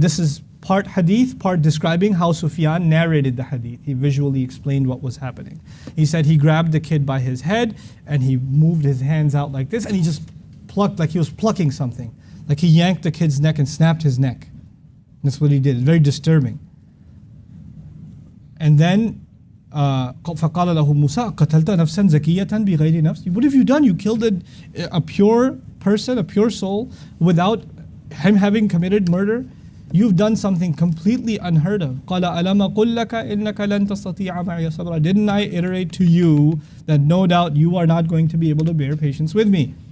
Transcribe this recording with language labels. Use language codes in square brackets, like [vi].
[en] This is part hadith, part describing how Sufyan narrated the hadith. He visually explained what was happening. He said he grabbed the kid by his head and he moved his hands out like this and he just plucked like he was plucking something. Like he yanked the kid's neck and snapped his neck. That's what he did. It's very disturbing. And then [ar] فَقَالَ لَهُ مُوسَى قَتَلْتَ نَفْسًا زَكِيَّةً بِغَيْرِ نَفْسٍ. [en] What have you done? You killed a pure person, a pure soul, without him having committed murder. You've done something completely unheard of. [ar] قَالَ أَلَمَ قُلْ لَكَ إِنَّكَ لَن تَسْتَطِيعَ مَعِيَ صَبْرًا. [en] Didn't I iterate to you that no doubt you are not going to be able to bear patience with me?